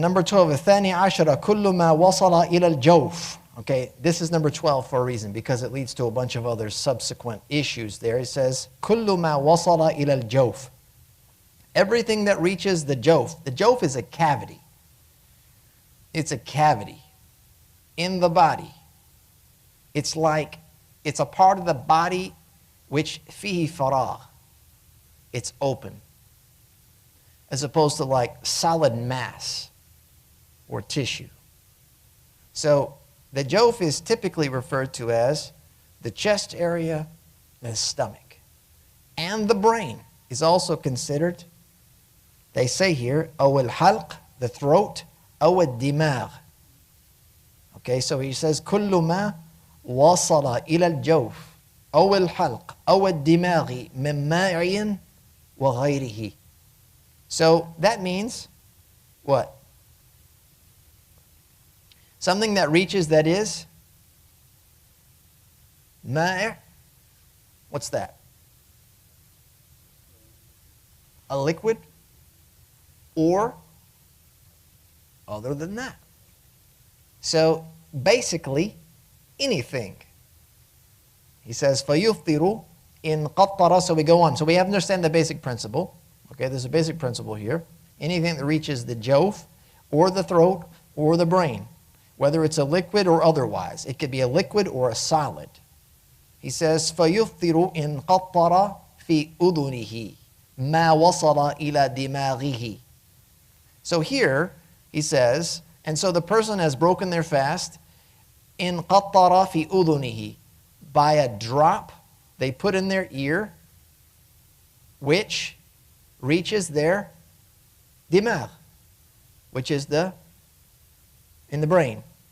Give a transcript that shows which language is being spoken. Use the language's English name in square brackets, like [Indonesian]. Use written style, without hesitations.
[English] Number 12, [Arabic] الثاني عشر كل ما وصل إلى الجوف. [English] Okay, this is number 12 for a reason, because it leads to a bunch of other subsequent issues there. It says, [Arabic] كل ما وصل إلى الجوف. [English] Everything that reaches the jawf. The jawf is a cavity. It's a cavity in the body. It's like, it's a part of the body which fihi faragh. It's open. As opposed to like solid mass or tissue. So the jawf is typically referred to as the chest area and the stomach. And the brain is also considered, they say here, [Arabic] أو الحلق, [English] the throat, [Arabic] أو الدماغ. [English] Okay, so he says, [Arabic] كل ما وصل إلى الجوف أو الحلق أو الدماغ من ماء وغيره. [English] So that means what? Something that reaches, that is ma'. What's that? A liquid or other than that. So basically anything. He says [Arabic] فَيُفْطِرُ إِنْ قَطَّرَ. [English] So we go on. So we have to understand the basic principle. Okay, there's a basic principle here. Anything that reaches the jawf or the throat or the brain, whether it's a liquid or otherwise. It could be a liquid or a solid. He says, [Arabic] فَيُفْطِرُ إِنْ قَطَّرَ فِي أُذُنِهِ مَا وَصَلَ إِلَى دِمَاغِهِ. [English] So here, he says, and so the person has broken their fast, [Arabic] إِنْ قَطَّرَ فِي أُذُنِهِ, [English] by a drop they put in their ear, which reaches their dimagh, which is in the brain.